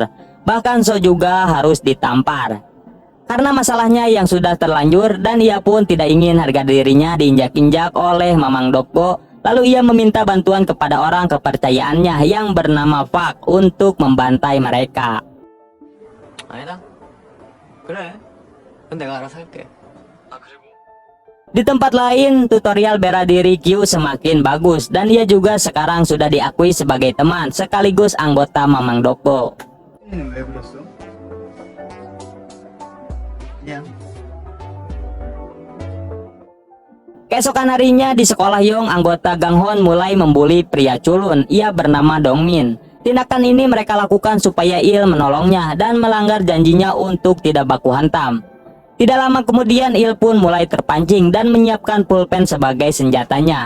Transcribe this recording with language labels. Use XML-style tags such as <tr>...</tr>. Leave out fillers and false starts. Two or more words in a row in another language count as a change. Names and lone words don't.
<id>Bahkan So juga harus ditampar karena masalahnya yang sudah terlanjur, dan ia pun tidak ingin harga dirinya diinjak-injak oleh Mamang Doko. Lalu ia meminta bantuan kepada orang kepercayaannya yang bernama Fak untuk membantai mereka.</id> <ko>아니다. 그래. 그건 내가 알아서 할게.</ko> <id>Di tempat lain, tutorial bela diri Kyu semakin bagus, dan ia juga sekarang sudah diakui sebagai teman sekaligus anggota Mamang Doko.</id> <ko>얘는 왜 그랬어? 그냥</ko> <id>Keesokan harinya di sekolah Hyung, anggota Ganghon mulai membuli pria culun. Ia bernama Dongmin. Tindakan ini mereka lakukan supaya Il menolongnya dan melanggar janjinya untuk tidak baku hantam. Tidak lama kemudian Il pun mulai terpancing dan menyiapkan pulpen sebagai senjatanya.</id>